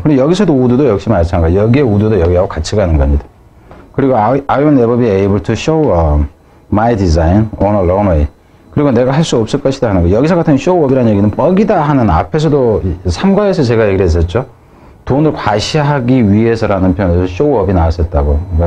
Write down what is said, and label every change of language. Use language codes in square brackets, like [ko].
[ko] 그리고 여기서도 would도 역시 마찬가지. 여기에 would도 여기하고 같이 가는 겁니다. [en] 그리고 I would never be able to show my design on a runway. [ko] 그리고 내가 할 수 없을 것이다 하는 거. 여기서 같은 show up이라는 얘기는 뻑이다 하는, 앞에서도 3과에서 제가 얘기를 했었죠. 돈을 과시하기 위해서라는 표현에서 show up이 나왔었다고.